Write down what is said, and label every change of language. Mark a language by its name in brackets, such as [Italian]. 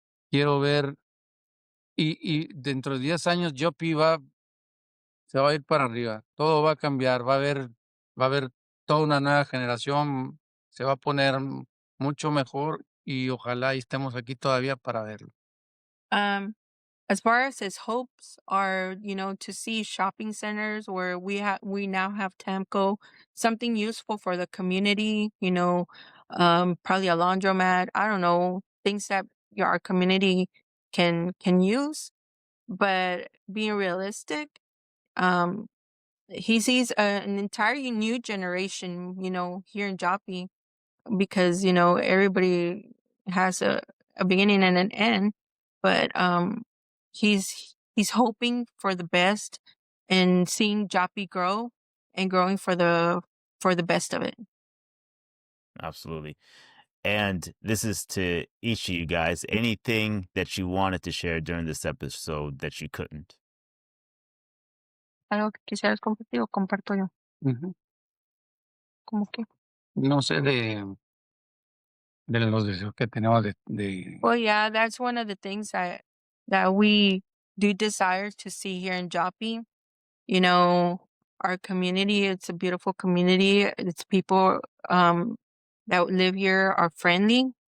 [Spanish] Quiero ver, y dentro de 10 años Joppa se va a ir para arriba. Todo va a cambiar, va a haber toda una nueva generación, se va a poner mucho mejor y ojalá y estemos aquí todavía para verlo. [English] Um, as far as his hopes are, to see shopping centers where we now have TAMKO, something useful for the community, probably a laundromat, I don't know, things that our community can use. But being realistic, um, he sees an entire new generation, here in Joppa, because everybody has a beginning and an end, but he's hoping for the best and seeing Joppa grow and growing for the best of it. Absolutely. And this is to each of you guys. Anything that you wanted to share during this episode that you couldn't? [Spanish] Algo que quisieras compartir o comparto yo. Ujú. ¿Cómo que? No sé de los deseos que tenemos de [English] Well, yeah, that's one of the things that we do desire to see here in Joppa. Our community, it's a beautiful community. It's people that live here are friendly.